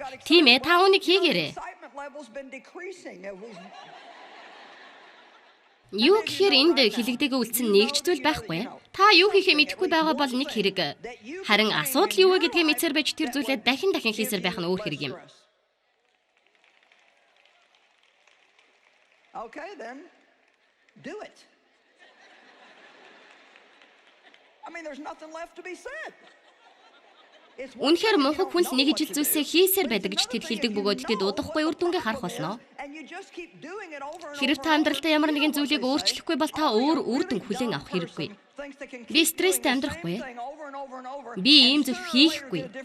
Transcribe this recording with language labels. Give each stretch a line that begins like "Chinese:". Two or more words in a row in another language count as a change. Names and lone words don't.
Mongolian: Тийм ээ, та үүнийг хийгээрэй. Юу гэхээр энд хилэгдээг үлдсэн нэгч зүйл байхгүй. Та юу хийхээ мэдэхгүй байгаа бол нэг хэрэг. Харин асуудал юу вэ гэдгийг мэдсээр байж тэр зүйлээ дахин хийсээр байх нь өөр хэрэг юм.
English: Okay, then do it. There's nothing left to be said.
Mongolian: Үнэхээр мунхаг хүн л нэг ижил зүйлсээ хийсээр байдаг гэж тэд хэлдэг бөгөөд тэд удахгүй үр дүнгээ харах болно. Хэрэг та амьдралдаа ямар нэгэн зүйлийг өөрчлөхгүй бол та өөр үр дүн хүлээн авах хэрэггүй. Би стресстэй амьдрахгүй. Би ийм зүйл хийхгүй.